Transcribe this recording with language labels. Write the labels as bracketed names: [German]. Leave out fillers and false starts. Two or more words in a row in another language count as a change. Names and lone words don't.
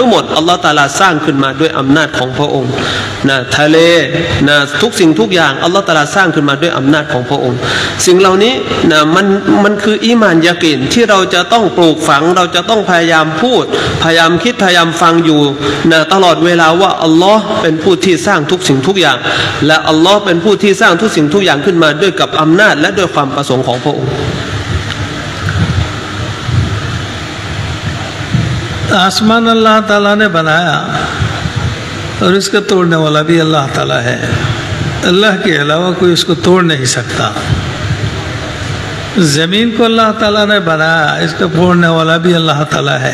[Thai] หมดอัลลอฮ์ตะอาลาสร้างขึ้นมาด้วยอำนาจของพระองค์นะทะเลนะทุกสิ่งทุกอย่างอัลลอฮ์ตะอาลาสร้างขึ้นมาด้วยอำนาจของพระองค์สิ่งเหล่านี้นะมันคืออีหม่านยะกีนที่เราจะต้องปลูกฝังเราจะต้องพยายามพูดพยายามคิดพยายามฟังอยู่นะตลอดเวลาว่าอัลลอฮ์เป็นผู้ที่สร้างทุกสิ่งทุกอย่างและอัลลอฮ์เป็นผู้ที่สร้างทุกสิ่งทุกอย่างขึ้นมาด้วยกับอำนาจและด้วยความประสงค์ของพระองค์ [Hindi] आसमान अल्लाह ताला ने बनाया और इसका तोड़ने वाला भी अल्लाह ताला है। अल्लाह के अलावा कोई इसको तोड़ नहीं सकता। ज़मीन को अल्लाह ताला ने बनाया, इसको फोड़ने वाला भी अल्लाह ताला है।